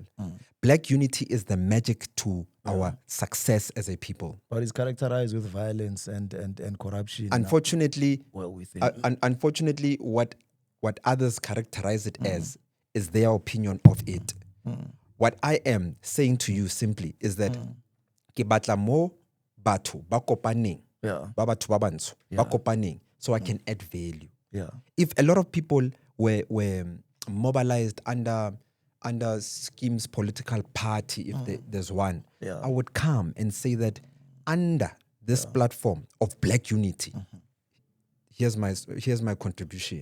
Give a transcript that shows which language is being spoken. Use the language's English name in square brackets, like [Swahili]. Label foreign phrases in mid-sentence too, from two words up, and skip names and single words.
[English] Black Unity is the magic to our success as a people. But it's characterized with violence and corruption. Unfortunately, unfortunately, what others characterize it as is their opinion of it. What I am saying to you simply is that [Tswana] ke batla mo batho ba kopaneng, ba batho ba bantsho ba kopaneng, [English] so I can add value. Yeah. If a lot of people were mobilized under Schem's political party, if there's one, I would come and say that under this platform of Black Unity, here's my contribution.